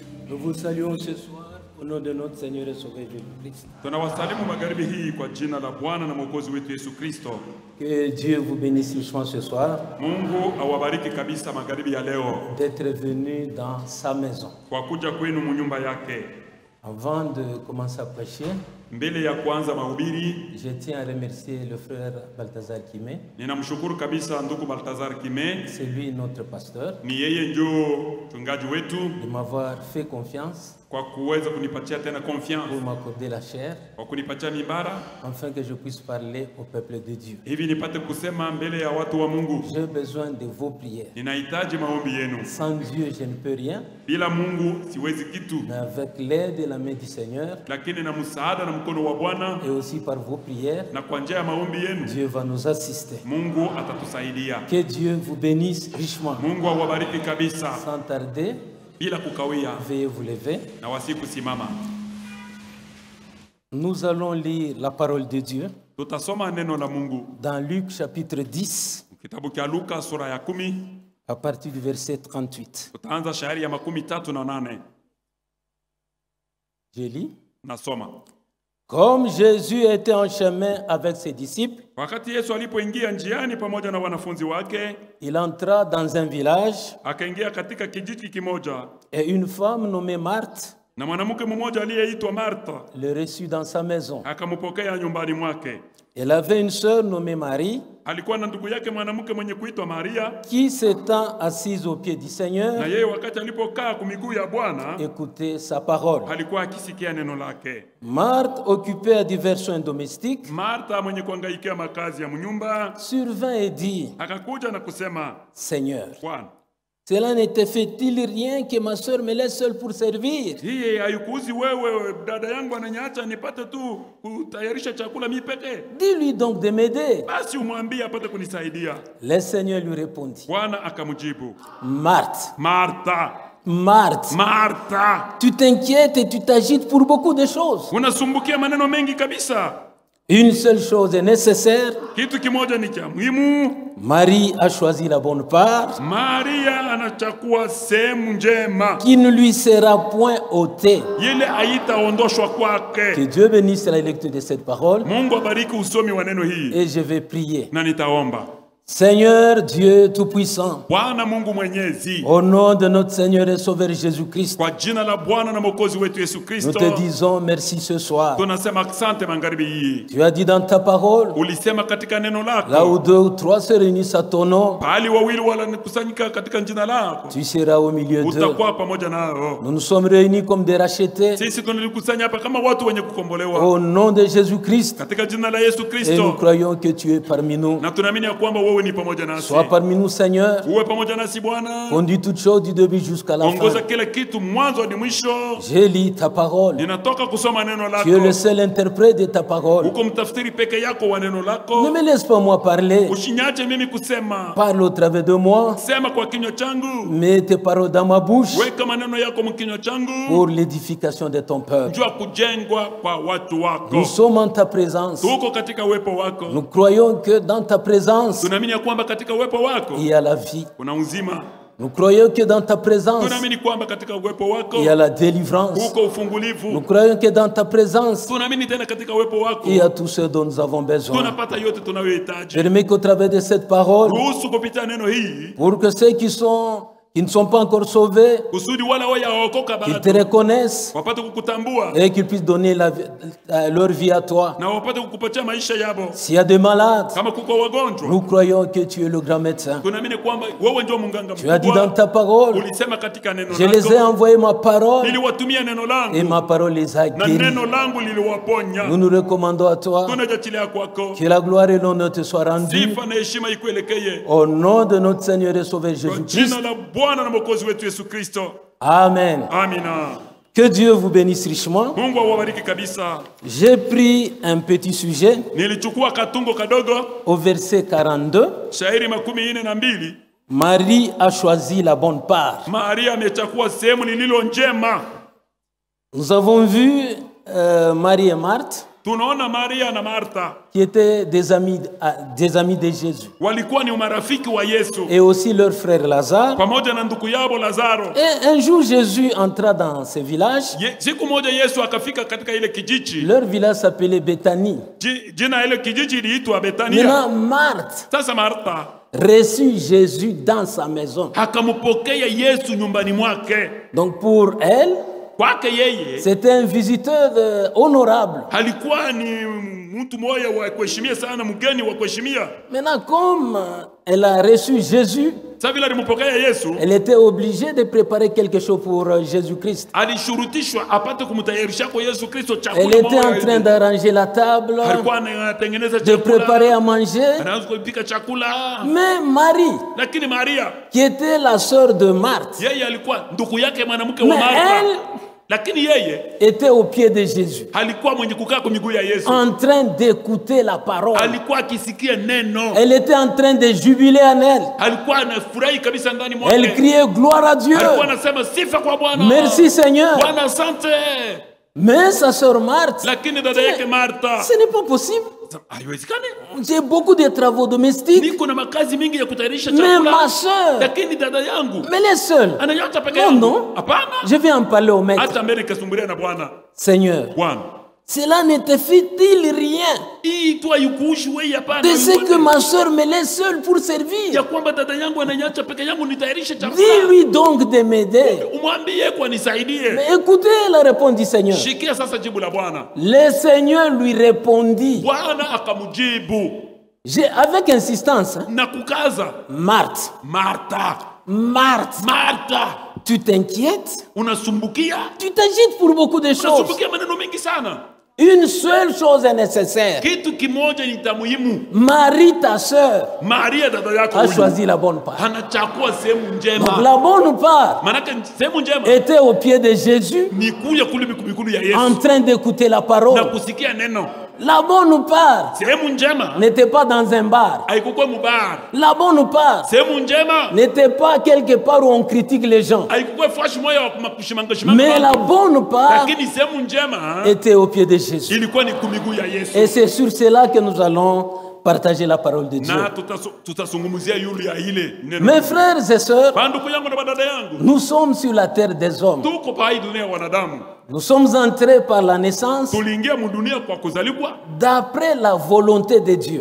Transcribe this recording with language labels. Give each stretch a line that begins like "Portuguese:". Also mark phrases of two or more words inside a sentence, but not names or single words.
French: Nous vous saluons ce soir au nom de notre Seigneur et Sauveur Jésus-Christ.
Swahili: Tunawasalimu magharibi hii kwa jina la Bwana na Mwokozi wetu Yesu Kristo.
French: Que Dieu vous bénisse richement ce soir.
Swahili: Mungu awabariki kabisa magharibi ya leo
French: D'être venu dans sa maison.
Swahili: kwa kuja kwenu munyumba yake.
French: Avant de commencer à prêcher,
Swahili: Mbele ya kuanza mahubiri,
French: je tiens à remercier le frère Balthazar Kimé.
Swahili: ninamshukuru kabisa ndugu Baltazar Kime.
French: C'est lui notre pasteur,
Swahili: Ni yeye ndio mchungaji wetu
French: de m'avoir fait confiance
Swahili: kwa kuweza kunipatia tena
French: pour confiance, m'accorder la chair,
Swahili: kwa kunipatia mimbara
French: afin que je puisse parler au peuple de Dieu.
Swahili: hivi nipate kusema mbele ya watu wa Mungu.
French: J'ai besoin de vos prières.
Swahili: Ninahitaji maombi yenu.
French: Sans Dieu, je ne peux rien,
Swahili: Bila Mungu siwezi kitu,
French: mais avec l'aide et la main du Seigneur,
Swahili: lakini na msaada na mkono wa Bwana
French: et aussi par vos prières,
Swahili: na kwa njia ya maombi yenu
French: Dieu va nous assister.
Swahili: Mungu atatusaidia.
French: Que Dieu vous bénisse richement.
Swahili: Mungu awabariki kabisa.
French: Sans tarder,
Swahili: Bila kukawia
French: veuillez vous lever.
Swahili: na wasikusimama,
French: Nous allons lire la parole de Dieu
Swahili: tutasoma neno la Mungu
French: dans Luc chapitre 10
Swahili: kitabu cha Luka sura ya 10,
French: à partir du verset 38.
Swahili: tutaanza shairi ya 38.
French: Je lis.
Swahili: Nasoma.
French: Comme Jésus était en chemin avec ses disciples,
Swahili: Wakati Yesu alipoingia njiani pamoja na wanafunzi wake,
French: il entra dans un village
Swahili: akaingia katika kijiji kimoja,
French: et une femme nommée Marthe
Swahili: na mwanamke mmoja aliyeitwa Martha
French: le reçut dans sa maison.
Swahili: akampokea nyumbani mwake.
French: Elle avait une sœur nommée Marie
Swahili: Alikuwa na ndugu yake mwanamke mwenye kuitwa Maria,
French: qui s'étant assise aux pieds du
Swahili: na
French: Seigneur,
Swahili: yeye wakati alipokaa kumiguu ya Bwana
French: écoutait sa parole.
Swahili: alikuwa akisikia neno lake.
French: Marthe, occupée à divers soins domestiques,
Swahili: Martha mwenye kuangaikia makazi ya mnyumba
French: survint et dit,
Swahili: akakuja na kusema,
French: Seigneur,
Swahili: Bwana,
French: cela ne te fait-il rien que ma sœur me laisse seule pour servir?
Swahili: hii haikuuzi wewe dada yangu ananiacha nipate tu kutayarisha chakula mimi pekee?
French: Dis-lui donc de m'aider.
Swahili: Basi umwambie apate kunisaidia.
French: Le Seigneur lui répondit,
Swahili: Bwana akamjibu,
French: Marthe,
Swahili: Martha,
French: Marthe,
Swahili: Martha,
French: tu t'inquiètes et tu t'agites pour beaucoup de choses.
Swahili: unasumbukia maneno mengi kabisa.
French: Une seule chose est nécessaire.
Swahili: Kitu kimoja ni cha muhimu.
French: Marie a choisi la bonne part
Swahili: Maria anachukua sehemu njema,
French: qui ne lui sera point ôtée.
Swahili: ile haitaondoshwa kwake.
French: Que Dieu bénisse la lecture de cette parole
Swahili: Mungu abariki usomi wa neno hii,
French: et je vais prier.
Swahili: na nitaomba.
French: Seigneur Dieu Tout-Puissant,
Swahili: Bwana Mungu Mwenyezi,
French: au nom de notre Seigneur et Sauveur Jésus-Christ,
Swahili: kwa jina la Bwana na Mwokozi wetu Yesu
French: nous
Swahili: Kristo,
French: te disons merci ce soir.
Swahili: tunasema asante magharibi hii.
French: Tu as dit dans ta parole,
Swahili: Ulisema katika neno
French: là
Swahili: lako,
French: où deux ou trois se réunissent à ton nom,
Swahili: pahali wawili wanakusanyika katika jina lako,
French: tu seras au milieu d'eux.
Swahili: utakuwa pamoja nao.
French: Nous nous sommes réunis comme des rachetés
Swahili: Sisi tunalikusanya hapa kama watu wenye kukombolewa
French: au nom de Jésus-Christ
Swahili: katika jina la Yesu
French: et nous
Swahili: Kristo,
French: croyons que tu es parmi nous.
Swahili: na tunaamini ya kwamba wewe ni pamoja nasi.
French: Sois parmi nous, Seigneur.
Swahili: Uwe pamoja nasi Bwana,
French: Conduis toutes choses du début jusqu'à la fin.
Swahili: ongoza kila kitu mwanzo hadi mwisho.
French: J'ai lu ta parole.
Swahili: Ninatoka kusoma neno
French: Tu es le
Swahili: lako,
French: seul interprète de ta parole.
Swahili: uko mtafsiri peke yako wa neno
French: Ne
Swahili: lako.
French: me laisse pas moi parler.
Swahili: Usinyache mimi kusema,
French: Parle au travers de moi.
Swahili: sema kwa kinywa changu,
French: Mets tes paroles dans ma bouche
Swahili: weka maneno yako mkinywa changu,
French: pour l'édification de ton peuple.
Swahili: jua kujengwa kwa watu
French: Nous
Swahili: wako.
French: sommes en ta présence.
Swahili: Tuko katika uwepo wako,
French: Nous croyons que dans ta présence,
Swahili: tunaamini ya kwamba katika uwepo wako
French: il y a la vie.
Swahili: kuna uzima.
French: Nous croyons que dans ta présence,
Swahili: Tunaamini kwamba katika uwepo wako
French: il y a la délivrance.
Swahili: uko
French: Nous
Swahili: ufungulivu.
French: croyons que dans ta présence,
Swahili: Tunaamini tena katika uwepo wako
French: il y a tout ce dont nous avons besoin.
Swahili: tunapata yote tunayohitaji.
French: Permets qu'au travers de cette parole,
Swahili: Ruhusu kupitia neno hii
French: pour que ceux qui ne sont pas encore sauvés,
Swahili: kusudi wala wayaokoka
French: qu'ils te
Swahili: bado
French: reconnaissent
Swahili: wapate kukutambua
French: et qu'ils puissent donner leur vie à toi.
Swahili: na wapate kukupatia maisha yabo.
French: S'il y a des malades,
Swahili: Kama kuko wagonjwa,
French: nous croyons que tu es le grand médecin.
Swahili: tunaamini kwamba wewe ndio munganga
French: Tu as dit dans
Swahili: mkubwa.
French: ta parole,
Swahili: Ulisema katika neno
French: je les ai
Swahili: lako,
French: envoyés ma parole
Swahili: niliwatumia neno
French: et
Swahili: langu
French: ma parole les a
Swahili: na
French: guéris.
Swahili: neno langu liliwaponya.
French: Nous nous recommandons à toi.
Swahili: Tunajachilia kwako,
French: Que la gloire et l'honneur te soient rendus
Swahili: sifa na heshima ikuelekee
French: au nom de notre Seigneur et Sauveur
Swahili: kwa
French: Jésus-Christ.
Swahili: jina la Bwana na Mwokozi wetu Yesu Kristo.
French: Amen.
Swahili: Amina.
French: Que Dieu vous bénisse richement.
Swahili: Mungu awabariki kabisa.
French: J'ai pris un petit sujet
Swahili: Nilichukua katungo kadogo,
French: au verset 42.
Swahili: shairi 42.
French: Marie a choisi la bonne part.
Swahili: Maria amechukua sehemu lililo njema.
French: Nous avons vu Marie et Marthe.
Swahili: tunaona Maria na Martha
French: qui étaient des amis de Jésus.
Swahili: walikuwa ni marafiki wa Yesu
French: Et aussi leur frère Lazare.
Swahili: pamoja na ndugu yao Lazaro.
French: Et un jour, Jésus entra dans ce village.
Swahili: Siku moja Yesu akafika katika ile kijiji.
French: Leur village s'appelait Béthanie.
Swahili: Jina ile kijiji iliitwa Bethania.
French: Maintenant, Marthe
Swahili: Sasa Martha
French: reçut Jésus dans sa maison.
Swahili: akampokea Yesu nyumbani mwake.
French: Donc pour elle,
Swahili: Kwake yeye
French: c'était un visiteur honorable.
Swahili: alikuwa ni mtu mmoja wa kuheshimia sana, mgeni wa kuheshimia.
French: Maintenant, comme elle a reçu Jésus,
Swahili: Sasa vile alimpokea Yesu,
French: elle était obligée de préparer quelque chose pour Jésus-Christ.
Swahili: alishurutishwa apate kumtayarisha kwa Yesu Kristo chakula.
French: Elle était en train d'arranger la table,
Swahili: alikuwa anatengeneza
French: de
Swahili: chakula,
French: préparer à manger.
Swahili: anaanza kupika chakula.
French: Mais Marie,
Swahili: Lakini Maria
French: qui était la sœur de Marthe,
Swahili: yeye alikuwa ndugu yake mwanamke wa
French: mais
Swahili: Martha,
French: elle
Swahili: lakini yeye
French: était au pied de Jésus,
Swahili: alikuwa mwenye kukaa kwa miguu ya Yesu,
French: en train d'écouter la parole.
Swahili: alikuwa akisikia neno,
French: Elle était en train de jubiler en elle.
Swahili: alikuwa anafurahi kabisa ndani
French: Elle
Swahili: mwake,
French: criait gloire à Dieu.
Swahili: alikuwa anasema sifa kwa Bwana,
French: Merci Seigneur.
Swahili: Bwana asante.
French: Mais sa sœur Marthe,
Swahili: Lakini dada yake Martha,
French: ce n'est pas possible.
Swahili: haiwezekani,
French: J'ai beaucoup de travaux domestiques.
Swahili: niko na makazi mingi ya kutayarisha
French: Mais
Swahili: chakula,
French: ma sœur,
Swahili: lakini dada yangu
French: mais elle est seule.
Swahili: ananyota peke
French: Non,
Swahili: yangu.
French: non.
Swahili: Hapana,
French: Je vais en parler au maître.
Swahili: hata mbele kasumbulia na Bwana.
French: Seigneur,
Swahili: Bwana,
French: cela ne te fait-il rien
Swahili: hii tu haikuhusu wewe, hapana.
French: de ce que ma sœur me laisse seule pour servir?
Swahili: ya kwamba dada yangu ananyacha peke yangu nitayarishe chakula.
French: Dis-lui donc de m'aider.
Swahili: Umwambie kwa nisaidie.
French: Mais écoutez la réponse du Seigneur.
Swahili: Shikia sasa jibu la Bwana.
French: Le Seigneur lui répondit,
Swahili: Bwana akamjibu
French: avec insistance, hein,
Swahili: na kukaza,
French: Marthe,
Swahili: Martha,
French: Marthe,
Swahili: Martha,
French: tu t'inquiètes?
Swahili: unasumbukia,
French: Tu t'agites pour beaucoup de choses.
Swahili: unasumbukia maneno mengi sana.
French: Une seule chose est nécessaire.
Swahili: Kitu kimoja ni cha muhimu.
French: Marie, ta sœur,
Swahili: Maria dada yako
French: a
Swahili: huyu
French: choisi la bonne part.
Swahili: anachagua sehemu
French: Donc
Swahili: njema.
French: la bonne part
Swahili: Manake sehemu njema
French: était au pied de Jésus,
Swahili: ni kuja kule mikulu ya
French: en
Swahili: Yesu
French: train d'écouter la
Swahili: na
French: parole.
Swahili: kusikia neno.
French: La bonne part
Swahili: Sehemu njema
French: n'était pas dans un bar.
Swahili: haikukuwa mubar.
French: La bonne part
Swahili: Sehemu njema
French: n'était pas quelque part où on critique les gens.
Swahili: haikukuwa fashi moja wa kushimanga
French: Mais la bonne part
Swahili: lakini sehemu njema
French: était au pied de Jésus.
Swahili: ilikuwa ni kumiguu ya Yesu.
French: Et c'est sur cela que nous allons partager la parole de Dieu.
Swahili: Na tutazungumzia yule ya ile neno.
French: Mes frères et sœurs,
Swahili: Kwa ndugu yangu na dada yangu,
French: nous sommes sur la terre des hommes.
Swahili: tuko pa hii dunia ya wanadamu.
French: Nous sommes entrés par la naissance
Swahili: Tuliingia mudunia kwa kuzaliwa
French: d'après la volonté de Dieu.